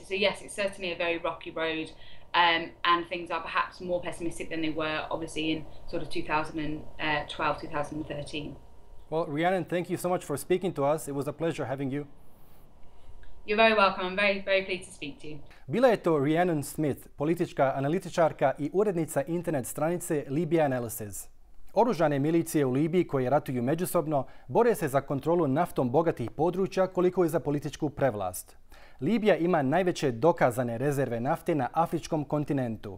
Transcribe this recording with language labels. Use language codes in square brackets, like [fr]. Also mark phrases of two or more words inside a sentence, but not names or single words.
[en] So yes, it's certainly a very rocky road, and things are perhaps more pessimistic than they were obviously in sort of 2012, 2013. Well, Rhiannon, thank you so much for speaking to us. It was a pleasure having you. You're very welcome. I'm very, very pleased to speak to you. [hr] Bila je to Rhiannon Smith, politička analitičarka i urednica internet stranice Libya Analysis. Oružane milicije u Libiji koje ratuju međusobno bore se za kontrolu naftom bogatih područja koliko i za političku prevlast. Libija ima najveće dokazane rezerve nafte na afričkom kontinentu.